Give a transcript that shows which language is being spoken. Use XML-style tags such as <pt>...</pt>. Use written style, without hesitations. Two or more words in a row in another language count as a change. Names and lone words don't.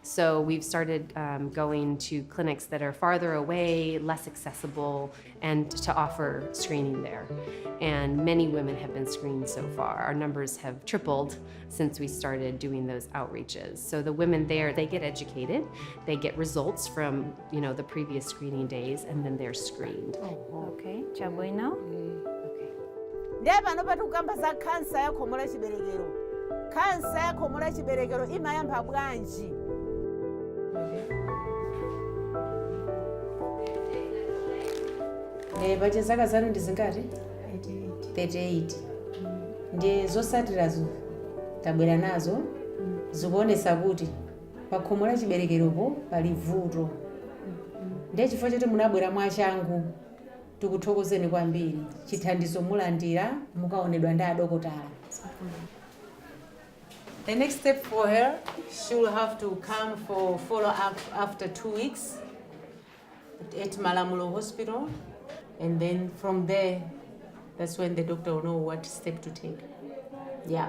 <en>So we've started going to clinics that are farther away, less accessible, and to offer screening there. And many women have been screened so far. Our numbers have tripled since we started doing those outreaches. So the women there, they get educated, they get results from the previous screening days, and then they're screened.</en> <ny>Okay, chabwino. Ndiye pano patikukamba za kansa ya khomo la chiberekero. Kansa ya khomo la chiberekero imayamba bwanji? Pache zaka zanu ndi zingati? 38. Ndiye zotsatirazo tabwera nazo zikuonesa kuti pa khomo la chiberekeropo pali vuto. Ndiye chifukwa choti munabwera mwachangu tikuthokozeni kwambiri. Chithandizo mulandira mukaonedwa ndi adokotala.</ny> <en>The next step for her, she will have to come for follow-up after 2 weeks at Malamulo Hospital. And then from there, that's when the doctor will know what step to take. Yeah.</en>